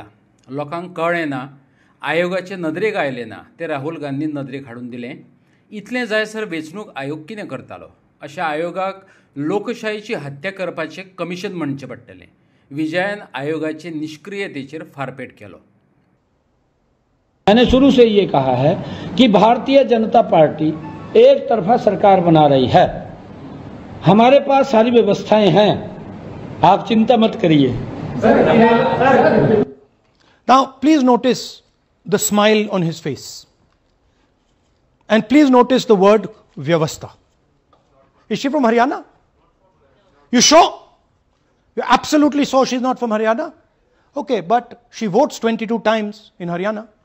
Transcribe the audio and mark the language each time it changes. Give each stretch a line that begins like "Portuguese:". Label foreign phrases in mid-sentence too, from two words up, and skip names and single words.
Konkani: लोकांक कळ्ळें ना, आयोगाचे नदरेक आयलें ना, ते राहुल गांधीन नदरेक हाडून दिलें. इतलें जायसर वेंचणूक आयोग कितें करतालो? अशा आयोगाक लोकशाहीची हत्या करपाचें कमिशन म्हणचें पडटलें. विजयान आयोगाचे निष्क्रियतेचेर फारपेट केलो.
Hindi: मैंने शुरू से ये कहा है कि भारतीय जनता पार्टी एक तरफा सरकार बना रही है. हमारे पास सारी व्यवस्थाएं हैं, आप चिंता मत करिए.
English: Now please notice the smile on his face and please notice the word vyavastha. Is she from Haryana? You sure? You're absolutely sure she's not from Haryana? Okay, but she votes 22 times in Haryana.